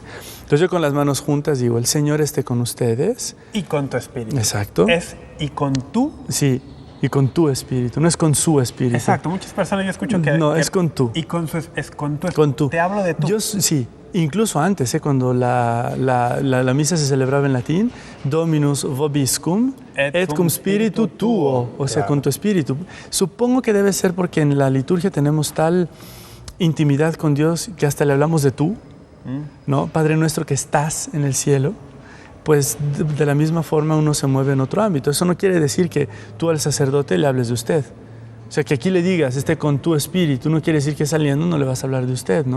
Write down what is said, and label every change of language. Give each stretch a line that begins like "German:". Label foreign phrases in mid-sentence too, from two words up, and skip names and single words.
Spanish: Entonces yo con las manos juntas digo, el Señor esté con ustedes. Y con tu espíritu. Exacto. Y con tu... Sí. Y con tu espíritu, no es con su espíritu. Exacto, muchas personas yo escucho que... No, es con tú. Y es con tu. Con tú. Te hablo de tú. Sí, incluso antes, cuando la misa se celebraba en latín,
Latin: Dominus vobiscum et cum spiritu tuo,
Spanish: o sea, con tu espíritu. Supongo que debe ser porque en la liturgia tenemos tal intimidad con Dios que hasta le hablamos de tú, ¿no? Padre nuestro que estás en el cielo. Pues de la misma forma uno se mueve en otro ámbito. Eso no quiere decir que tú al sacerdote le hables de usted. O sea, que aquí le digas, esté con tu espíritu, no quiere decir que saliendo no le vas a hablar de usted, ¿no?